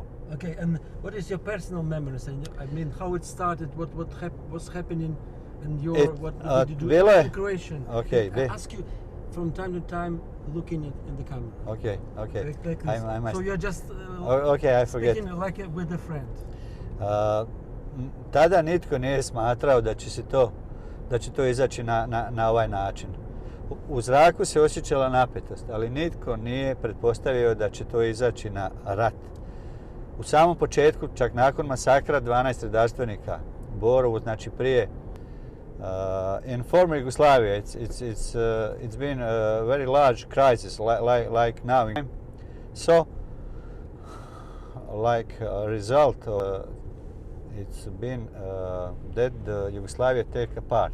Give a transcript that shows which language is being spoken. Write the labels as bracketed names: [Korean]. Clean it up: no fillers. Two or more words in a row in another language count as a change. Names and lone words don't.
[English] Okay, and what is your personal memories? I mean, how it started, what was happening, and what did you do in Croatian? Okay. I ask you from time to time, looking in the camera. Okay. Like I must. So you're just I forget. speaking like with a friend. [Croatian] Tada nitko nije smatrao da će to izaći na ovaj način. U zraku se osjećala napetost, ali nitko nije pretpostavio da će to izaći na rat. U samom početku, čak nakon masakra 12 redarstvenika u Borovu, znači prije, [English] in former Yugoslavia, it's been a very large crisis like now. So, like a result of it's been that the Yugoslavia take apart.